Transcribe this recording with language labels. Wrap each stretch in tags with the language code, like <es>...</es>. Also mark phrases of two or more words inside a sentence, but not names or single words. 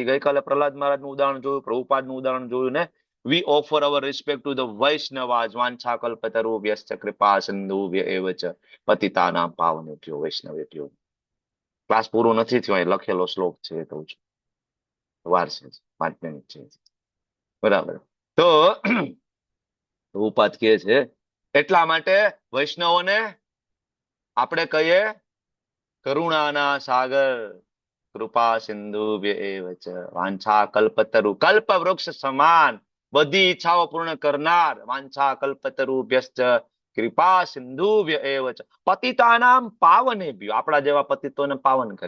<gu>ગઈકાલે પ્રહલાદ મહારાજનું ઉદાહરણ જોયું, પ્રભુપાદનું ઉદાહરણ જોયું ને.</gu> <en>We offer our respect to the Vaishnavas,</en> <sa>વાંછા કલ્પતરુભ્યશ્ચ કૃપા સિંધુભ્ય એવ ચ પતિતાનાં પાવનેભ્યો વૈષ્ણવેભ્યો.</sa> <gu>ક્લાસ પૂરો નથી થયો, અહીં લખેલો શ્લોક છે, કહું છું, વાર છે, 5 મિનિટ છે. બરાબર. તો પ્રભુપાદ કહે છે એટલા માટે વૈષ્ણવોને આપણે કહીએ કરુણાના સાગર,</gu> <sa>કૃપા સિંધુભ્ય એવ ચ વાંછા કલ્પતરુ,</sa> <gu>કલ્પ વૃક્ષ સમાન બધી ઈચ્છાઓ પૂર્ણ કરનાર,</gu> <sa>વાંછા કલ્પતરુભ્યશ્ચ કૃપા સિંધુભ્ય એવ ચ પતિતાનામ પાવનેભ્યો,</sa> <gu>આપણા જેવા પતિતોને પાવન કરે.</gu>